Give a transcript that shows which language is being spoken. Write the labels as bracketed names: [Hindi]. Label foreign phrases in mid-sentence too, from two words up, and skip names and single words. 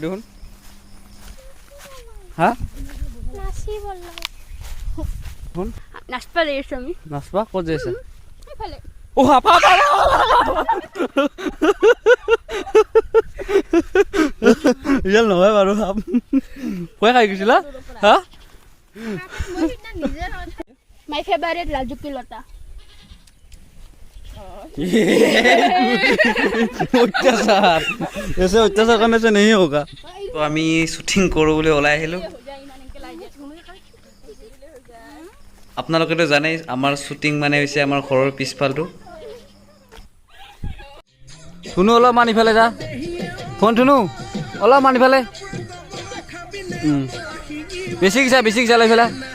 [Assamese] হা নাচবা ক'ত যাইছা ৰিয়েল নহয় বাৰু ভয় খাই গৈছিলা হা [English] My favorite Raju Pilota. [Hindi] ऐसे अत्याचार करने से नहीं होगा तो [Assamese] আমি শুটিং কৰোঁ বুলি ওলাই আহিলোঁ আপোনালোকেতো জানেই আমাৰ শুটিং মানে হৈছে আমাৰ ঘৰৰ পিছফালটো ধুনু অলপমান ইফালে যা ফোন ধুনু অলপমান ইফালে বেছি কিছা ইফালে